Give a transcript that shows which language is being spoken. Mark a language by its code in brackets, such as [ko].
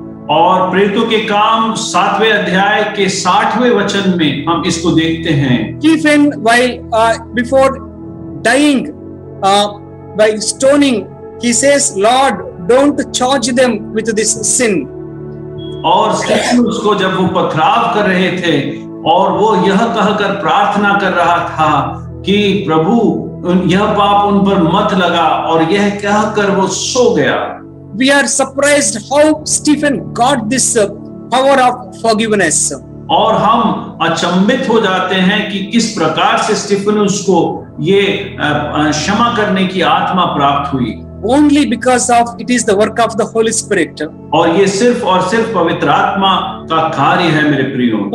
[hi] और प्रेरितों के काम 7वें अध्याय के 60वें वचन में हम इसको देखते हैं। [en] Stephen, while before dying by stoning, he says, Lord, don't charge them with this sin. [hi] और स्टीफनुस को जब वो पथराव कर रहे थे और वो यह कहकर प्रार्थना कर रहा था कि प्रभु यह पाप उन पर मत लगा, और यह कहकर वो सो गया। [en] We are surprised how Stephen got this power of forgiveness. [hi] और हम अचंभित हो जाते हैं कि किस प्रकार से स्टीफनुस को ये क्षमा करने की आत्मा प्राप्त हुई। [en] Only because of it is the work of the Holy Spirit. [hi] और ये सिर्फ और सिर्फ पवित्र आत्मा का कार्य है मेरे प्रियो।